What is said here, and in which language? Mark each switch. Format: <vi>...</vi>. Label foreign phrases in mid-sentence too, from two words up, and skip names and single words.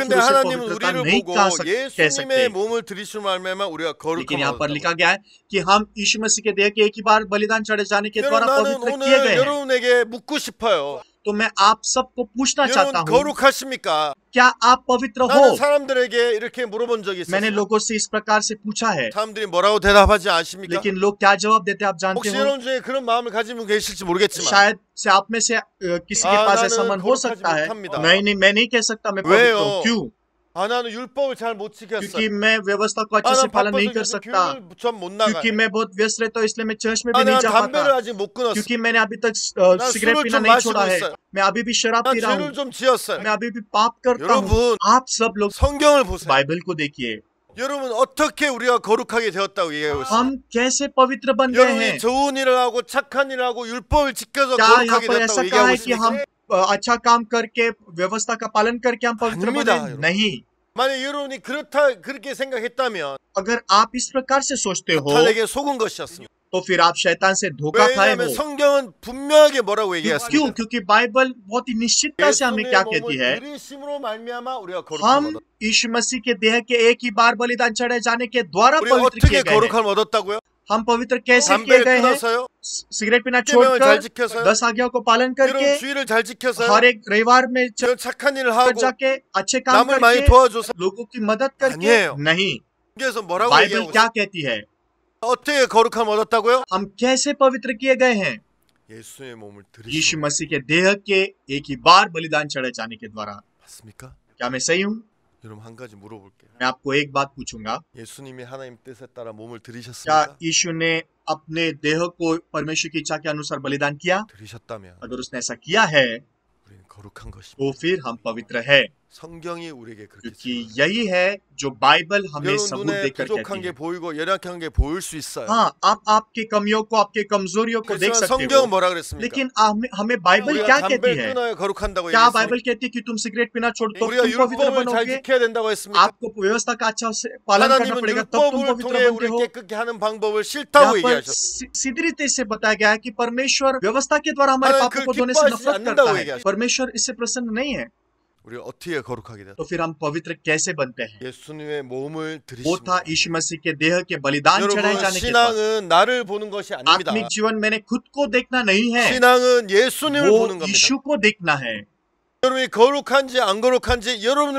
<ko>근데</ko> <hi>फिर उसे</hi> <ko>하나님은</ko> <hi>पवित्रता</hi> <ko>우리를</ko> <hi>नहीं</hi> <ko>보고</ko> <hi>कह सकते।</hi> <ko>예수님의 몸을 들이시로 말미암아 우리가</ko> <hi>लेकिन</hi> <ko>거룩함을</ko> <hi>यहाँ पर</hi> <ko>얻었다고.</ko> <hi>लिखा गया है कि हम यीशु मसीह के देह के एक ही बार बलिदान चढ़े जाने के द्वारा</hi> <ko>여러분 나는</ko> <hi>पवित्र किए गए</hi> <ko>오늘</ko> <hi>हैं।</hi> <ko>여러분에게 묻고 싶어요.</ko> <hi>तो मैं आप सबको पूछना चाहता</hi> <ko>여러분</ko> <hi>हूँ,</hi> <ko>거룩하십니까?</ko> <hi>क्या आप पवित्र</hi> <ko>나는</ko> <hi>हो?</hi> <ko>사람들에게 이렇게 물어본 적이</ko> <hi>मैंने</hi> <ko>있어요.</ko> <hi>लोगों से इस प्रकार से पूछा है,</hi> <ko>사람들이 뭐라고 대답하지 않습니까?</ko> <hi>लेकिन लोग क्या जवाब देते हैं आप जानते</hi> <ko>혹시</ko> <hi>हो?</hi> <ko>여러분 중에 그런 마음을 가진 분 계실지 모르겠지만</ko> <hi>शायद से आप में से किसी के</hi> <ko>아,</ko> <hi>पास</hi> <ko>나는</ko> <hi>ऐसा मन हो</hi> <ko>거룩하지</ko> <hi>सकता है।</hi> <ko>못합니다.</ko> <hi>नहीं, मैं नहीं कह सकता मैं पवित्र</hi> <ko>왜요?</ko> <hi>हूँ। क्यों?</hi> <ko>아 나는 율법을 잘 못 지켰어.</ko> <hi>क्योंकि मैं व्यवस्था को अच्छे</hi> <ko>아</ko> <hi>से</hi> <ko>난</ko> <hi>पालन</hi> <ko>바빠서</ko> <hi>नहीं कर</hi> <ko>요즘</ko> <hi>सकता,</hi> <ko>교회를 전못 나가.</ko> <hi>क्योंकि मैं बहुत व्यस्त रहता हूँ इसलिए मैं चर्च में</hi> <ko>아</ko> <hi>भी नहीं</hi> <ko>난</ko> <hi>जा</hi> <ko>담배를</ko> <hi>पाता,</hi> <ko>아직 못 끊었어.</ko> <hi>क्योंकि मैंने अभी तक</hi> <ko>난</ko> <hi>सिगरेट</hi> <ko>술을</ko> <hi>पीना</hi> <ko>좀</ko> <hi>नहीं</hi> <ko>마시고</ko> <hi>छोड़ा है,</hi> <ko>있어요.</ko> <hi>मैं अभी भी शराब</hi> <ko>난</ko> <hi>पी रहा</hi> <ko>죄를</ko> <hi>हूँ,</hi> <ko>좀 지었어요.</ko> <hi>मैं अभी भी पाप करता हूँ।</hi> <ko>여러분</ko> <hi>आप सब लोग</hi> <ko>성경을 보세요.</ko> <hi>बाइबल को देखिए,</hi> <ko>여러분 어떻게 우리가 거룩하게 되었다고 얘기하고 있어요.</ko> <hi>हम कैसे पवित्र बन गए हैं?</hi> <ko>여러분이 좋은 일을 하고 착한 일을 하고 율법을 지켜서</ko> <hi>क्या यहाँ</hi> <ko>거룩하게</ko> <hi>पर ऐसा</hi> <ko>되었다고</ko> <hi>कहा</hi> <ko>얘기하고</ko> <hi>है कि हम</hi> <ko>있습니까?</ko> <hi>अच्छा काम करके व्यवस्था का पालन करके हम पवित्र</hi> <ko>아닙니다,</ko> <hi>बने?</hi> <ko>여러분.</ko> <hi>नहीं।</hi> <ko>만약 여러분이 그렇게 생각했다면</ko> <hi>अगर आप इस प्रकार से सोचते हो</hi> <ko>사탄에게 속은 것이었습니다.</ko> <hi>तो फिर आप शैतान से धोखा खाए</hi> <ko>왜냐하면</ko> <hi>हो।</hi> <ko>성경은 분명하게 뭐라고</ko> <hi>क्यों?</hi> <ko>얘기했습니다.</ko> <hi>क्योंकि बाइबल बहुत ही निश्चितता से हमें क्या</hi> <ko>예수님의</ko> <hi>कहती है?</hi> <ko>몸을 들이심으로 말미암아 우리가 거룩함을</ko> <hi>हम</hi> <ko>얻었다.</ko> <hi>यीशु मसीह के देह के एक ही बार बलिदान चढ़ाए जाने के द्वारा</hi> <ko>우리가</ko> <hi>पवित्र</hi> <ko>어떻게</ko> <hi>किए गए हैं।</hi> <ko>거룩함을 얻었다고요?</ko> <hi>हम पवित्र कैसे किए</hi> <ko>담배를</ko> <hi>गए हैं?</hi> <ko>끊어서요?</ko> <hi>सिगरेट पीना</hi> <ko>계명을 잘</ko> <hi>छोड़कर,</hi> <ko>지켜서요?</ko> <hi>10 आज्ञाओं को पालन</hi> <ko>여러분</ko> <hi>करके,</hi> <ko>주의를 잘 지켜서요?</ko> <hi>हर एक रविवार में</hi> <ko>여러분 착한 일을 하고</ko> <hi>जाके अच्छे काम</hi> <ko>남을 많이</ko> <hi>करके,</hi> <ko>도와줘서</ko> <hi>लोगों की मदद करके</hi> <ko>아니에요.</ko> <hi>नहीं।</hi> <ko>그래서 뭐라고</ko> <hi>बाइबल</hi> <ko>얘기하고</ko> <hi>क्या</hi> <ko>있어요?</ko> <hi>कहती है?</hi> <ko>어떻게 거룩함을 얻었다고요?</ko> <hi>हम कैसे पवित्र किए गए हैं?</hi> <ko>예수의 몸을</ko> <hi>यीशु</hi> <ko>들이시고</ko> <hi>मसीह के देह के एक ही बार बलिदान चढ़ाए जाने के द्वारा।</hi> <ko>맞습니까?</ko> <hi>क्या मैं सही हूँ?</hi> <ko>여러분 한 가지 물어볼게요.</ko> <hi>मैं आपको एक बात पूछूंगा,</hi> <ko>예수님이 하나님 뜻에 따라 몸을</ko> <hi>क्या</hi> <ko>들이셨습니까?</ko> <hi>यीशु ने अपने देह को परमेश्वर की इच्छा के अनुसार बलिदान किया?</hi> <ko>들이셨다면</ko> <hi>अगर उसने ऐसा किया है</hi> <ko>우리는 거룩한 것입니다.</ko> <hi>तो फिर हम पवित्र है,</hi> <ko>성경이 우리에게 그렇게</ko> <hi>क्योंकि</hi> <ko>지금</ko> <hi>यही है जो बाइबल हमें</hi> <ko>여러분</ko> <hi>सबूत</hi> <ko>눈에</ko> <hi>देकर</hi> <ko>부족한</ko> <hi>कहती</hi> <ko>게</ko> <hi>है।</hi> <ko>보이고 연약한 게 보일 수 있어요.</ko> <hi>हाँ, आप आपके कमियों को, आपके कमजोरियों को देख</hi> <ko>그렇지만</ko> <hi>सकते</hi> <ko>성경은</ko> <hi>हो,</hi> <ko>뭐라 그랬습니까?</ko> <hi>लेकिन हमें बाइबल</hi> <ko>우리가</ko> <hi>क्या कहती</hi> <ko>담배를</ko> <hi>है?</hi> <ko>끊어야 거룩한다고</ko> <hi>क्या</hi> <ko>얘기했어요.</ko> <hi>बाइबल कहती है कि तुम सिगरेट पीना छोड़ तो</hi> <ko>우리가</ko> <hi>तुम पवित्र</hi> <ko>율법을 잘</ko> <hi>बनोगे?</hi> <ko>지켜야 된다고 했습니까?</ko> <hi>आपको व्यवस्था का अच्छा से पालन करना</hi> <ko>하나님은</ko> <hi>पड़ेगा तब तुम</hi> <ko>율법을</ko> <hi>पवित्र</hi> <ko>통해</ko> <hi>बनते</hi> <ko>우리를</ko> <hi>हो।</hi> <ko>깨끗게 하는 방법을 싫다고</ko> <hi>यहाँ पर</hi> <ko>얘기하셨어요.</ko> <hi>सीधी रीति से बताया गया है कि परमेश्वर व्यवस्था के द्वारा हमारे</hi> <ko>하나님</ko> <hi>पापों</hi> <ko>그걸</ko> <hi>को धोने से</hi> <ko>기뻐하시지</ko> <hi>नफरत</hi> <ko>않는다고</ko> <hi>करता है।</hi> <ko>얘기하셨어요.</ko> <hi>परमेश्वर इससे प्रसन्न नहीं है।</hi> <ko>우리가 어떻게 거룩하게 됐다?</ko> <hi>तो फिर हम पवित्र कैसे बनते हैं?</hi> <ko>예수님의 몸을</ko> <hi>वो</hi> <ko>들이시면</ko> <hi>था यीशु मसीह के देह के बलिदान चढ़ाए</hi> <ko>여러분</ko> <hi>जाने के बाद।</hi> <ko>신앙은 나를 보는 것이 아닙니다.</ko> <hi>आत्मिक जीवन मैंने खुद को देखना नहीं है,</hi> <ko>신앙은 예수님을</ko> <hi>वो</hi> <ko>보는 겁니다.</ko> <hi>यीशु को देखना है।</hi> <ko>여러분이 거룩한지 안 거룩한지 여러분을</ko>